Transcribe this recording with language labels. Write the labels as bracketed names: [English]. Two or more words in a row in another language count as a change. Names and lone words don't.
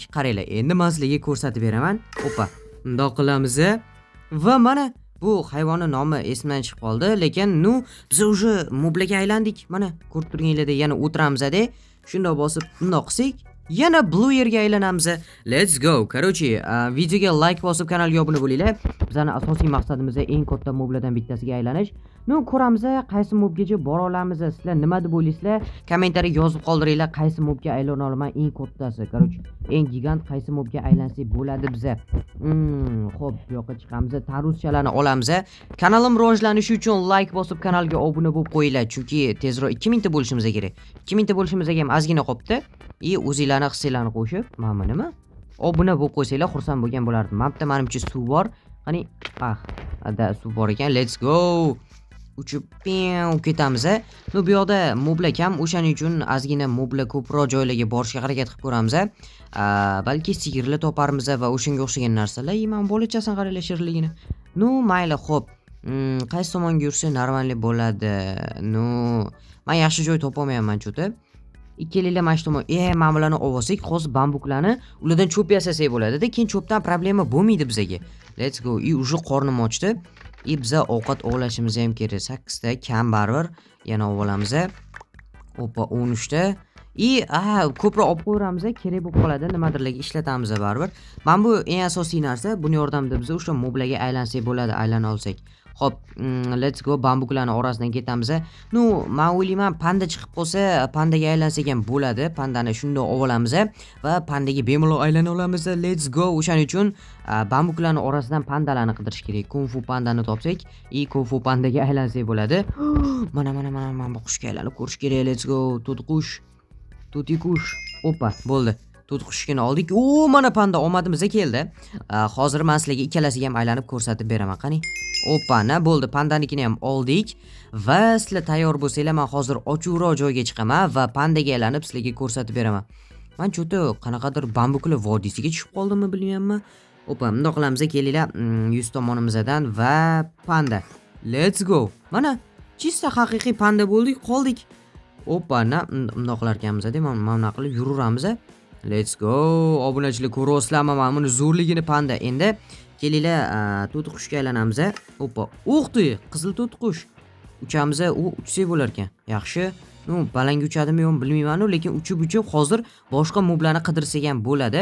[Uzbek] Qaranglar, endi men sizlarga ko'rsatib beraman. Opa, bundoq qilamiz. Va mana bu hayvonni nomi esimdan chiqib qoldi, lekin biz уже moblarga aylandik. Mana ko'rib turganinglarda yana o'tiramiz-da. Shunday bosib, bundoq qilsak, yana blue yerga aylanamiz. [English] Let's go. [Uzbek] Короче, videoga like bosib, kanalga obuna bo'linglar. Bizning asosiy maqsadimiz eng katta moblardan bittasiga aylanish. Ko'ramiz, qaysi mobgacha bora olamiz. Sizlar nima deb o'ylaysizlar? Kommentariy yozib qoldiringlar, qaysi mobga aylana olaman eng kattasi. Короче, eng gigant qaysi mobga aylansak bo'ladi biza. Xo'p, bu yoqqa chiqamiz, taruschalarni olamiz. Kanalim rivojlanishi uchun like bosib, kanalga obuna bo'lib qo'yinglar, chunki tezroq 2000 ta bo'lishimiz kerak. 2000 ta bo'lishimizga ham ozgina qolibdi. O'zinglarni hissinglarni qo'shib, mana nima? Obuna bo'lib qo'ysanglar, xursand bo'lgan bo'lardim. Mapda menimcha suv bor. Qani, suv bor ekan. [English] Let's go. [Uzbek] Uchib ketamiz. Bu yoqda moblar kam, o'shaning uchun ozgina moblar ko'proq joylarga borishga harakat qilib ko'ramiz. Balki sigirlar toparmiz va o'shanga o'xshagan narsalar. Men bolachasini qaranglar shirligini. Mayli, xo'p. Qaysi tomonga yursa normalniy bo'ladi? Men yaxshi joy topolmayapman cho'ta. Ikkalinglar mana shu tomon. Men bularni olsak, hozir bambuklarni ulardan cho'p yasasak bo'ladi-da. Keyin cho'pdan problema bo'lmaydi bizga. [English] Let's go. [Uzbek] Уже qornim ochdi. Biza ovqat ovlashimiz ham kerak. 8 ta kam baribir yana olamiz. Opa, 13 ta. Ko'proq olib qo'yamiz, kerak bo'lib qoladi, nimadirlarga ishlatamiz baribir. Men bu eng asosiy narsa, buni yordamida biz o'sha moblarga aylansak bo'ladi, aylana olsak. Xo'p, [English] let's go, [Uzbek] bambuklarning orasidan ketamiz. Men o'ylayman, panda chiqib qolsa, pandaga aylansak ham bo'ladi. Pandani shunday olamiz va pandaga bemalol aylana olamiz. [English] Let's go. [Uzbek] O'shaning uchun bambuklarning orasidan pandalarni qidirish kerak. Kung fu pandani topsak, kung fu pandaga aylansak bo'ladi. Mana bu qushga aylanib ko'rish kerak. [English] Let's go. [Uzbek] To'tiqush. Opa, bo'ldi. To'tiqushni oldik. Mana panda omadimizga keldi. Hozir men sizlarga ikkalasiga ham aylanib ko'rsatib beraman. Qani? Opa, bo'ldi. Pandanikini ham oldik va sizlar tayyor bo'lsanglar, men hozir ochuvroq joyga chiqaman va pandaga aylanib sizlarga ko'rsatib beraman. Men cho'ta qanaqadir bambuklar vodiysiga tushib qoldimmi bilmayman. Opa, bundoq qilamiz, kelinglar, 100 tomonimizdan va panda. [English] Let's go. [Uzbek] Mana chista haqiqiy panda bo'ldik, qoldik. Opa, bundoq qilar ekanmiz-da, mana qilib yuraveramiz. [English] Let's go. [Uzbek] Obunachilar ko'ryapsizlarmi? Mana buni zo'rligini panda. Endi kelinglar, to'tiqushga aylanamiz. Opa, o'qdi, qizil to'tiqush. Uchamiz, uchsak bo'lar ekan. Yaxshi. Balandga uchadimi yo'qmi bilmayman, lekin uchib hozir boshqa moblarni qidirsak ham bo'ladi.